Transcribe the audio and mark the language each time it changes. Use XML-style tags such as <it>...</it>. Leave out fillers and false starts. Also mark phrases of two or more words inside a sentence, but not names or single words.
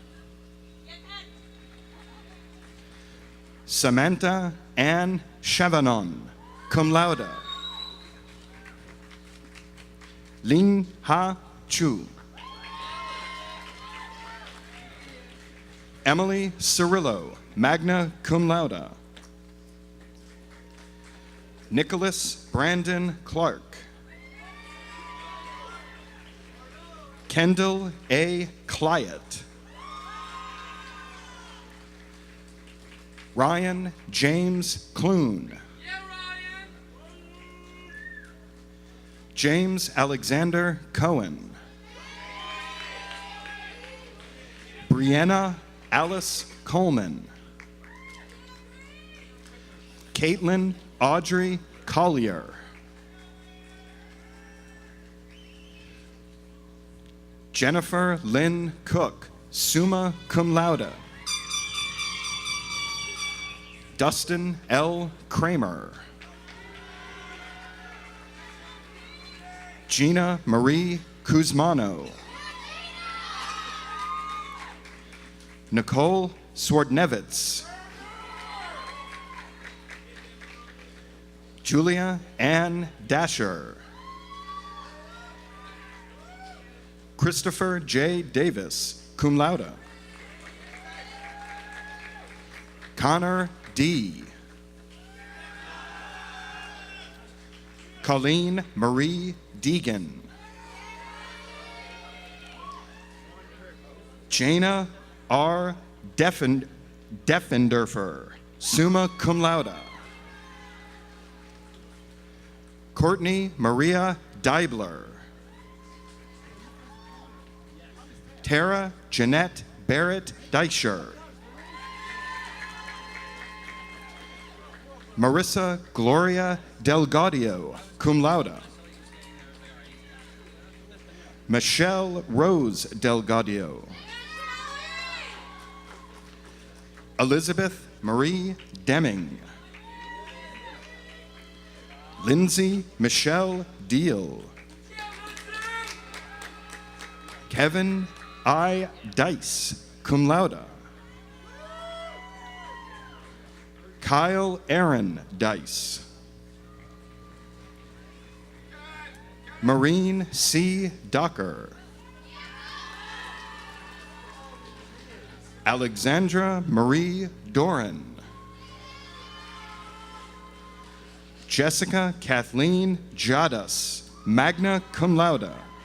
<en>Samantha Ann Chavanon,</en> <la>cum laude.</la> <en>Lin Ha Chu. Emily Cirillo,</en> <la>magna cum laude.</la> <en>Nicholas Brandon Clark. Kendall A. Clyett. Ryan James Clune. James Alexander Cohen. Brianna Alice Coleman. Caitlin Audrey Collier. Jennifer Lynn Cook,</en> <la>summa cum laude.</la> <en>Dustin L. Kramer. Gina Marie Kuzmano. Nicole Swardnevitz. Julia Ann Dasher. Christopher J. Davis,</en> <la>cum laude.</la> <en>Connor D. Colleen Marie Deegan. Jana R. Defenderfer,</en> <la>summa cum laude.</la> <en>Courtney Maria Deibler. Tara Jeanette Barrett Deischer. Marissa Gloria Delgadio,</en> <la>cum laude.</la> <en>Michelle Rose Delgadio. Elizabeth Marie Deming. Lindsay Michelle Deal. Kevin I. Dice,</en> <la>cum laude.</la> <en>Kyle Aaron Dice. Maureen C. Docker. Alexandra Marie Doran. Jessica Kathleen Jadas,</en> <la>magna cum laude.</la>